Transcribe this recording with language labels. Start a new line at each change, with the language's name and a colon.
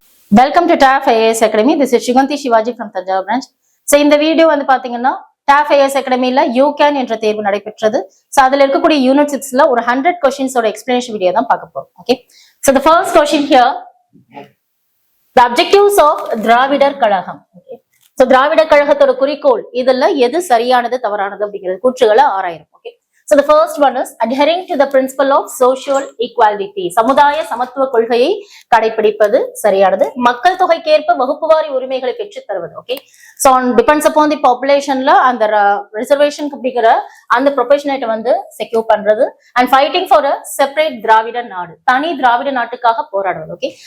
English: Welcome to TAF IAS Academy. This is Shuganti Shivaji from Tanjavur branch.
Tamil: So இந்த video வந்து பாத்தீங்கன்னா TAF IAS Academyல UCAN என்ற தேர்வு நடைபெற்றது. So அதுல இருக்கக்கூடிய யூனிட் 6ல ஒரு 100 questions ஓட explanation வீடியோ தான் பார்க்க போறோம்.
English: Okay. So the first question here, the objectives of Dravidar Kazhagam. Okay.
Tamil: So திராவிடர் கழகத்தோட குறிக்கோள் இதுல எது சரியானது தவறானது அப்படிங்கிறது கூற்றுகளை ஆராயிரும்.
English: Okay. So the first one is adhering to the principle of social equality.
Tamil: சமுதாய சமத்துவ கொள்கையை கடைபிடிப்பது சரியானது. மக்கள் தொகைக்கேற்ப வகுப்புவாரி உரிமைகளை பெற்றுத் தருவது. Okay.
English: So on depends upon the
Tamil: populationல அந்த reservation அப்படிங்கிற அந்த ப்ரொபஷனேட்டை வந்து செக்யூர் பண்றது
English: and fighting for a separate
Tamil: திராவிட நாடு, தனி திராவிட நாட்டுக்காக போராடுவது. ஓகே.